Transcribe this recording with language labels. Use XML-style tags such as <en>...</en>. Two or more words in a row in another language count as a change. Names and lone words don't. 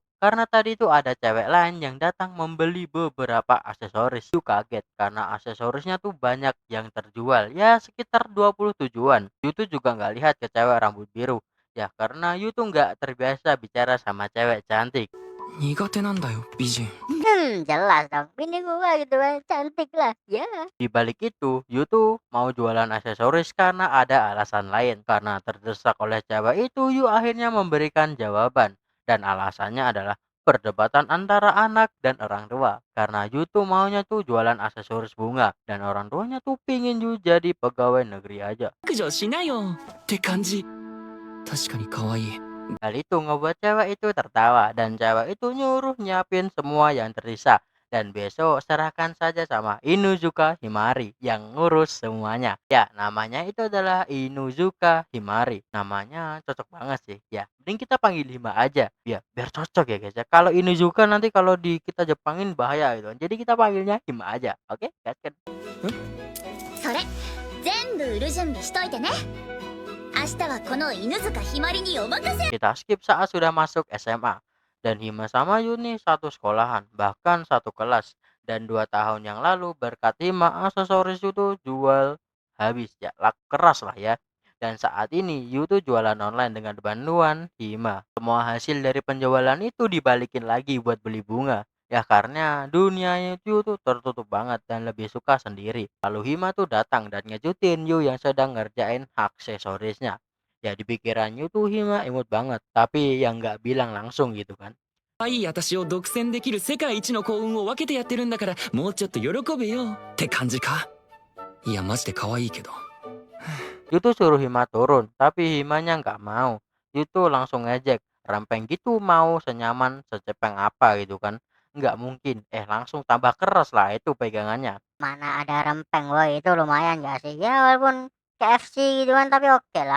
<id>Karena tadi tuh ada cewek lain yang datang membeli beberapa aksesoris. Yu kaget karena aksesorisnya tuh banyak yang terjual. Ya sekitar 20 tujuan. Yu tuh juga nggak lihat ke cewek rambut biru. Ya karena Yu tuh nggak terbiasa bicara sama cewek cantik.</id> <ja>苦手なんだよ美人。</ja> <id>Jelas dong, ini gua gitu kan, cantik lah, ya. Di balik itu, Yu tuh mau jualan aksesoris karena ada alasan lain. Karena terdesak oleh cewek itu, Yu akhirnya memberikan jawaban. Dan alasannya adalah perdebatan antara anak dan orang tua. Karena Yu tuh maunya tuh jualan aksesoris bunga. Dan orang tuanya tuh pingin Yu jadi pegawai negeri aja.</id> <ja>白状しなよって感じ。確かに可愛い。</ja> <id>Hal itu ngebuat cewek itu tertawa dan cewek itu nyuruh nyiapin semua yang tersisa. Dan besok serahkan saja sama Inuzuka Himari yang ngurus semuanya. Ya, namanya itu adalah Inuzuka Himari. Namanya cocok banget sih. Ya, mending kita panggil Hima aja. Ya, biar cocok ya guys ya. Kalau Inuzuka nanti kalau di kita Jepangin bahaya gitu. Jadi kita panggilnya Hima aja. Oke, gaskan.</id> <ja>それ全部売る準備しといてね。明日はこの犬塚ひまりにお任せ。</ja> <id>Kita skip saat sudah masuk SMA. Dan Hima sama Yuni satu sekolahan, bahkan satu kelas. Dan 2 tahun yang lalu berkat Hima aksesoris itu jual habis ya, keras lah ya. Dan saat ini Yu tuh jualan online dengan bantuan Hima. Semua hasil dari penjualan itu dibalikin lagi buat beli bunga. Ya karena dunianya Yu tuh tertutup banget dan lebih suka sendiri. Lalu Hima tuh datang dan ngejutin Yu yang sedang ngerjain aksesorisnya. Ya di pikirannya tuh Hima imut banget, tapi yang nggak bilang langsung gitu kan.</id> <ja>可愛い私を独占できる世界一の幸運を分けてやってるんだから、もうちょっと喜べよって感じか。いやマジで可愛いけど。</ja> <id>Yu tuh suruh Hima turun, tapi Himanya nggak mau. Yu tuh langsung ngejek, rempeng gitu mau senyaman secepeng apa gitu kan. Nggak mungkin, langsung tambah keras lah itu pegangannya. Mana ada rempeng, woi, itu lumayan gak sih? Ya walaupun KFC gitu kan, tapi oke lah.</id>